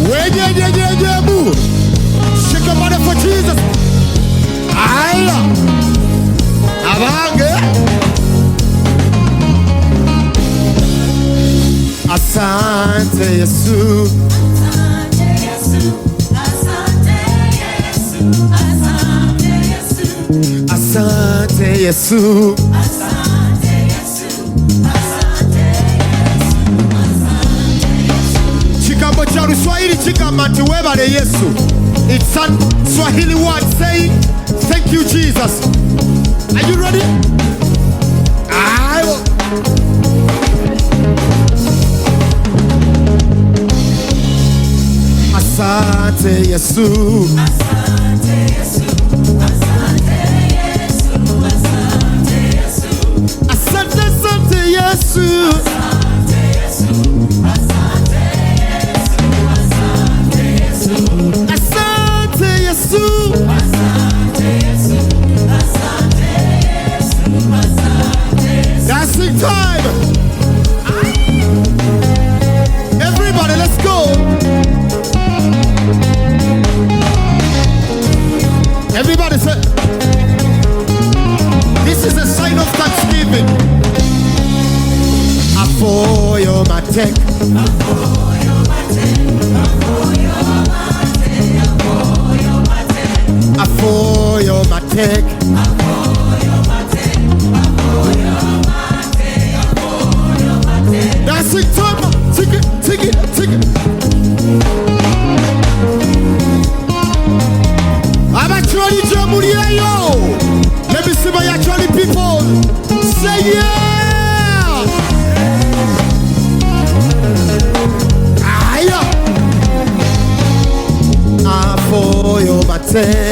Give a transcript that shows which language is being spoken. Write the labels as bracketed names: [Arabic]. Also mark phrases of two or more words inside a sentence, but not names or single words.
[English] Move. Shake your body for Jesus. Aya. Abange. [Swahili] Asante Yesu. Asante Yesu. Asante Yesu. Asante Yesu. Asante Yesu. Asante Yesu. Asante Yesu. Chikambo cha Kiswahili chikama tuwebale Yesu. [English] It's a Swahili word saying thank you Jesus. Are you ready? Ayo. [Swahili] Asante Yesu. Asante Yesu. Asante Yesu. Asante Yesu. Asante Yesu. Asante Yesu. Asante Yesu. [English] Dancing time. Everybody, let's go. Everybody say, this is a sign of thanksgiving. [Acoli] Afoyo matek. Afoyo matek. [English] Dancing time. Take it, take it, take it. I'm actually Jamuriayo. Let me see my actually people. Say yeah. Aya. [Acoli] Afoyo matek.